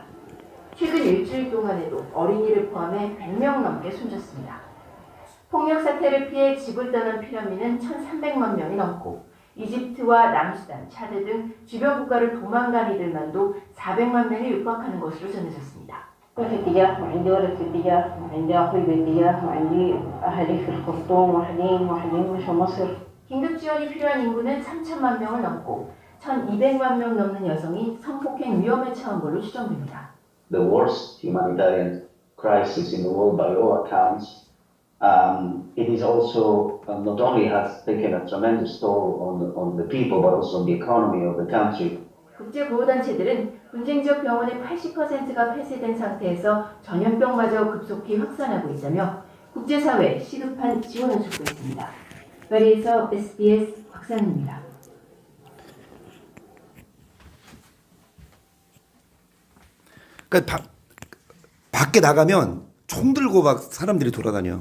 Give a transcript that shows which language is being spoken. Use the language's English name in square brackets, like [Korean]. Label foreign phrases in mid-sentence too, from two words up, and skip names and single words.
[Korean] 최근 일주일 동안에도 어린이를 포함해 100명 넘게 숨졌습니다. 폭력 사태를 피해 집을 떠난 피난민은 1,300만 명이 넘고 이집트와 남수단, 차드 등 주변 국가를 도망간 이들만도 400만 명이 육박하는 것으로 전해졌습니다. [Arabic] في اتجاه وعندي ولد في اتجاه وعندي أخوي باتجاه وعندي أهلي في الخرطوم واحدين مش مصر. [Korean] 긴급 지원이 필요한 인구는 3천만 명을 넘고 1,200만 명 넘는 여성이 성폭행 위험에 처한 걸로 추정됩니다. [English] The worst humanitarian crisis in the world by all accounts. It is also not only has taken a tremendous toll on the people but also on the economy of the country. [Korean] 국제보호단체들은 분쟁 지역 병원의 80%가 폐쇄된 상태에서 전염병마저 급속히 확산하고 있다며 국제사회에 시급한 지원을 촉구했습니다. 파리에서 SBS 곽상입니다. 그러니까 밖에 나가면 총 들고 막 사람들이 돌아다녀.